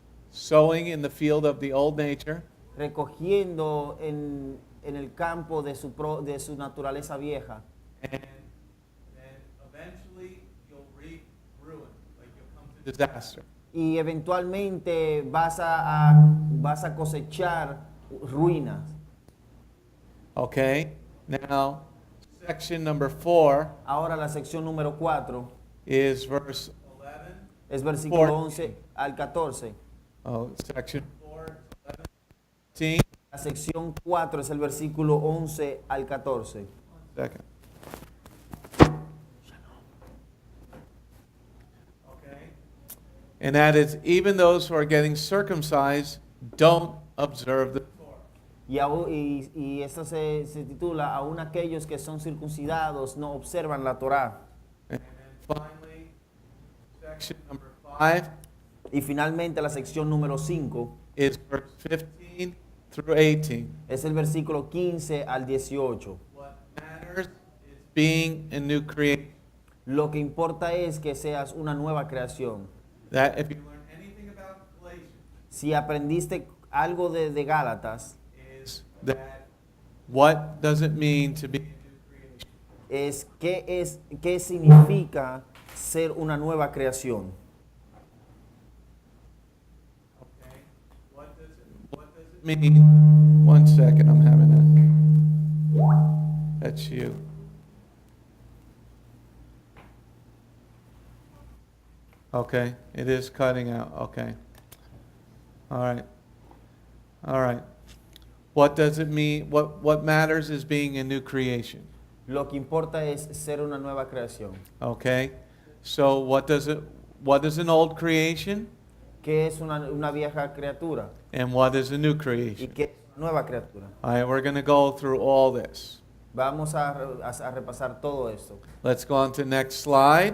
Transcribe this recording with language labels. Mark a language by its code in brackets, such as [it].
[en] Sowing in the field of the old nature. [es] Recogiendo en el campo de su naturaleza vieja. [en] And eventually you'll reap ruin, like you'll come to disaster. [es] Y eventualmente vas a cosechar ruinas. [en] Okay, now section number 4 [es] Ahora la sección número 4 [en] is verse 11. [es] es versículo [en] 14. [es] 11 al 14. [en] Oh, section 4, 11, [es] La sección 4 es el versículo 11 al 14. [en] second. Okay. And that is, even those who are getting circumcised don't observe the Torah. [es] Y esto se titula, aún aquellos que son circuncidados no observan la Torá. [en] And finally, section number 5 [es] Y finalmente la sección número 5 [en] is verse 15 through 18. [es] es el versículo 15 al 18. [en] What matters is being a new creation. [es] Lo que importa es que seas una nueva creación. [en] That if you learn anything about Galatians, [es] Si aprendiste algo de Gálatas, [en] is that what does it mean to be [es] es qué significa ser una nueva creación. [en] what does it mean? One second, I'm having a. That's you. Okay, it is cutting out. Okay. All right. All right. What does it mean? What matters is being a new creation. [es] Lo que importa es ser una nueva creación. [en] Okay. So what is an old creation? [es] ¿Qué es una vieja criatura? [en] And what is a new [es] ¿Y [en] creation? [es] qué es una nueva criatura? [en] All right, we're going to go through all this. [es] Vamos a repasar todo esto. [en] Let's go on to the next slide.